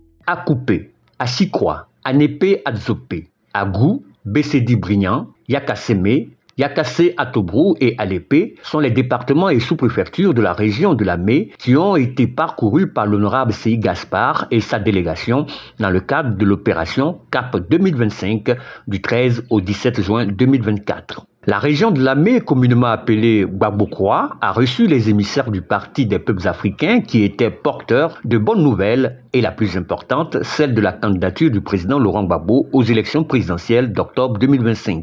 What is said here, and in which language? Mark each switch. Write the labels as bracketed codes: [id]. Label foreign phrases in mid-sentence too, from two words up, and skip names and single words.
[fr] Akoupe, Assikwa, Anepe Adzopé, Agou, Bessedi Brignan, Yakaseme, Yakassé Atobrou et Alépé sont les départements et sous-préfectures de la région de la Mé qui ont été parcourus par l'honorable Seyi Gaspard et sa délégation dans le cadre de l'opération CAP 2025 du 13 au 17 juin 2024. La région de la Mé, communément appelée Gbagbo-Kwa, a reçu les émissaires du Parti des peuples africains qui étaient porteurs de bonnes nouvelles et la plus importante, celle de la candidature du président Laurent Gbagbo aux élections présidentielles d'octobre 2025.